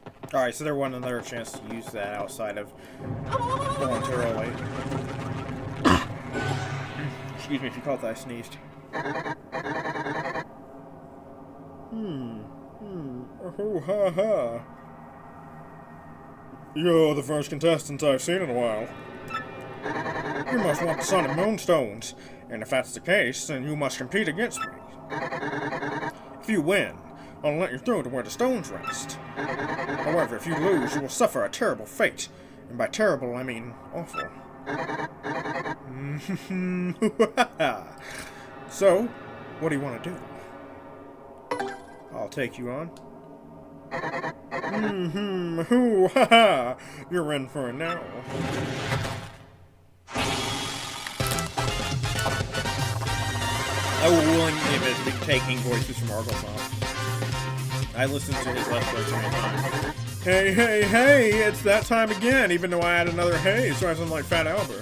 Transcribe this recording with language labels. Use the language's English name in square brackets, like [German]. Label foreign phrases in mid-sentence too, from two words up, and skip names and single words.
[English] Alright, so there wasn't another chance to use that outside of voluntarily. Excuse me if you caught that I sneezed. Oh, ha ha. You're the first contestant I've seen in a while. You must want the Sun and Moon Stones, and if that's the case, then you must compete against me. If you win, I'll let you through to where the stones rest. However, if you lose, you will suffer a terrible fate, and by terrible, I mean awful. So, what do you want to do? I'll take you on. Hoo ha ha! You're in for it now. I will willingly admit to taking voices from Arglemoth. I listened to his Let's Play so many times. Hey, hey, hey! It's that time again, even though I had another hey, so I sound like Fat Albert.